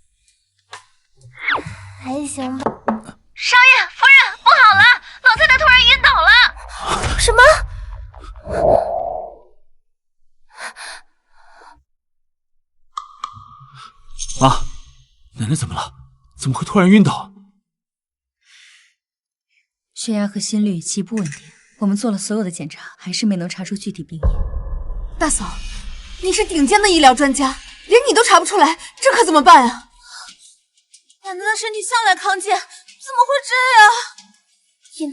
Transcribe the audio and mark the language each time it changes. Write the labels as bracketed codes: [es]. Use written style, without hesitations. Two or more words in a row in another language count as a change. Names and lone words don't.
[zh] 還行吧。少爺夫人，不好了，老太太突然暈倒了。什麼？媽，奶奶怎麼了？怎麼會突然暈倒？血壓和心率極不穩定，我們做了所有的檢查，還是沒能查出具體病因。大嫂，你是頂尖的醫療專家，連你都查不出來，這可怎麼辦啊？奶奶的身體向來康健，怎麼會這樣？